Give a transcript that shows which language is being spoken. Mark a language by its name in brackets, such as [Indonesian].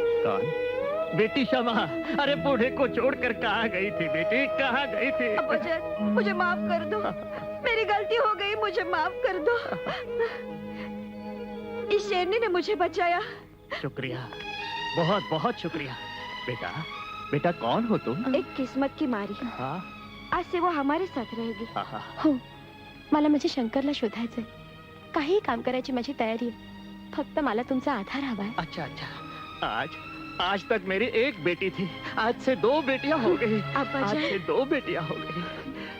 [Hindi] कौन बेटी क्षमा अरे बूढ़े को छोड़कर कहाँ गई थी बेटी कहाँ गई थी अब्बाजान मुझे माफ कर दो मेरी गलती हो गई मुझे माफ कर दो इस शेरनी ने मुझे बचाया शुक्रिया बहुत बहुत शुक्रिया बेटा बेटा कौन हो तुम एक किस्मत की मारी हाँ आज से वो हमारे साथ रहेगी हाँ [Marathi] हो मला माझ्या शंकरला शोधायचंय काही काम करायची माझी तयारी आहे फक्त मला तुमचा आधार हवाय [Hindi] अच्छा अच्छा आज तक मेरी एक बेटी थी आज से 2 बेटियां हो गई आज से 2 बेटियां हो गई